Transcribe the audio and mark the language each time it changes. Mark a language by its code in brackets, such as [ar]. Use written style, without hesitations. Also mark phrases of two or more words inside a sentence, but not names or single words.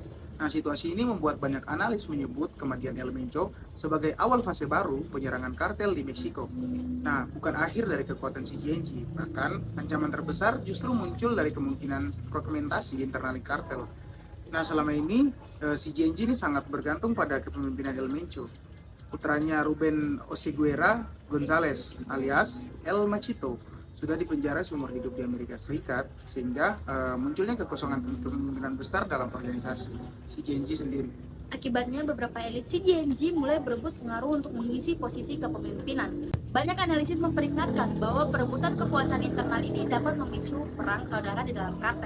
[id] Nah, situasi ini membuat banyak analis menyebut kematian El Mencho sebagai awal fase baru penyerangan kartel di Meksiko. Nah, bukan akhir dari kekuatan CGNG, bahkan ancaman terbesar justru muncul dari kemungkinan fragmentasi internal kartel. Nah, selama ini CGNG ini sangat bergantung pada kepemimpinan El Mencho. Putranya Ruben Oseguera Gonzalez alias El Machito sudah dipenjara seumur hidup di Amerika Serikat, sehingga munculnya kekosongan kepemimpinan besar dalam organisasi CGNG sendiri. Akibatnya, beberapa elit CGNG mulai berebut pengaruh untuk mengisi posisi kepemimpinan. Banyak analisis memperingatkan bahwa perebutan kekuasaan internal ini dapat memicu perang saudara di dalam kartel.